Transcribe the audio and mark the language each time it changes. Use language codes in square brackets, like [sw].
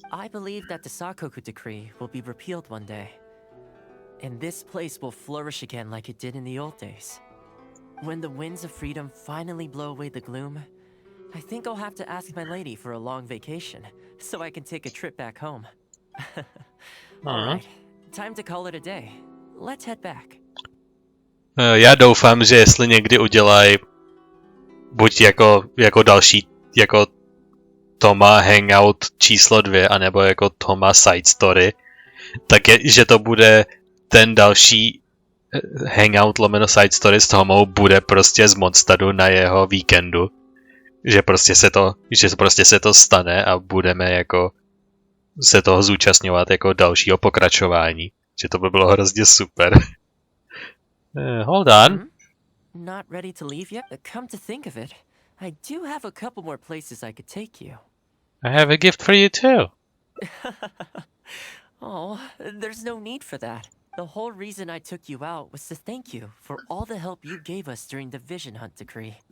[en] I believe that the Sakoku decree will be repealed one day, and this place will flourish again like it did in the old days. When the winds of freedom finally blow away the gloom, I think I'll have to ask my lady for a long vacation, so I can take a trip back home. Alright, time to call it a day. Let's head back. [cs] Já doufám, že jestli někdy udělají buď jako další, jako Thoma Hangout číslo 2, anebo jako Thoma Side Story, tak že to bude ten další Hangout lomeno Side Story s Thomou bude prostě z Mondstadu na jeho víkendu. Že prostě se to stane a budeme jako se toho zúčastňovat jako dalšího pokračování. Že to by bylo hrozně super. [en] Hold on. Not ready to leave yet? Come to think of it, I do have a couple more places I could take you. I have a gift for you too. Oh, there's no need for that. The whole reason I took you out was to thank you for all the help you gave us during the Vision Hunt decree.